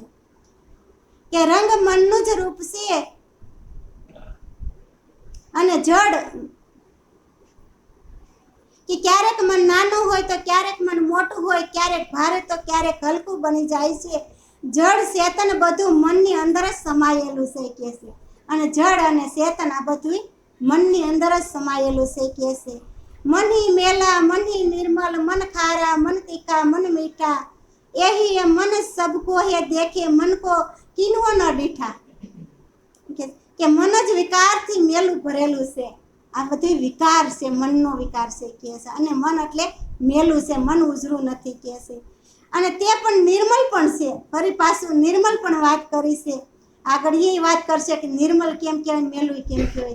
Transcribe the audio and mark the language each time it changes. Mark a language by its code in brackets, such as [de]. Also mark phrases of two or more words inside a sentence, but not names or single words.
[gu] કે રંગ મનનું જ રૂપ છે, અને જડ કે ક્યારેક મન નાનું હોય તો ક્યારેક મન મોટું હોય, ક્યારેક ભારે તો ક્યારેક હલકું બની જાય છે. જડ ચેતન બધું મનની અંદર જ સમાયેલું છે કે છે. અને જડ અને ચેતન આ બધું મનની અંદર જ સમાયેલું છે કે છે. [hi] मन ही मेला, मन ही निर्मल, मन खारा, मन तीखा, मन मीठा, यही है मन सबको है देखे, मन को किन्हो न डीठा. [gu] કે મન જ વિકારથી મેલું ભરેલું છે. આ બધું વિકાર છે, મનનો વિકાર છે કે છે. અને મન એટલે મેલું છે, મન ઉજળું નથી કે છે. અને તે પણ નિર્મલ પણ છે. ફરી પાછું નિર્મલ પણ વાત કરી છે. આગળ એ વાત કરશે કે નિર્મલ કેમ કહેવાય, મેલું કેમ કહેવાય.